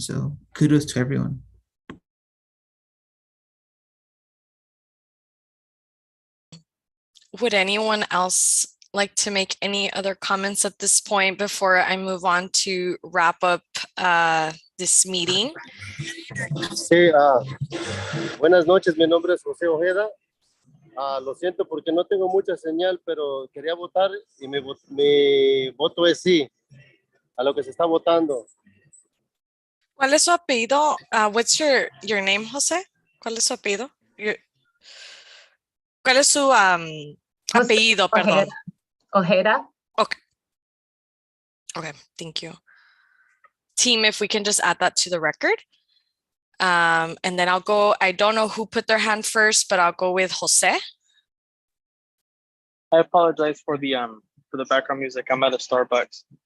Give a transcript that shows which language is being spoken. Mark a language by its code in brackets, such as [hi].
[en] So kudos to everyone. Would anyone else like to make any other comments at this point before I move on to wrap up this meeting? [es] Sí, buenas noches, mi nombre es José Ojeda. Lo siento porque no tengo mucha señal, pero quería votar y mi voto es sí a lo que se está votando. ¿Cuál es su apellido? [en] What's your name, José? [es] ¿Cuál es su apellido? ¿Cuál es su apellido, perdón? Ojeda. [en] Okay, thank you. Team, if we can just add that to the record. And then I'll go, I don't know who put their hand first, but I'll go with Jose. I apologize for the background music. I'm at a Starbucks.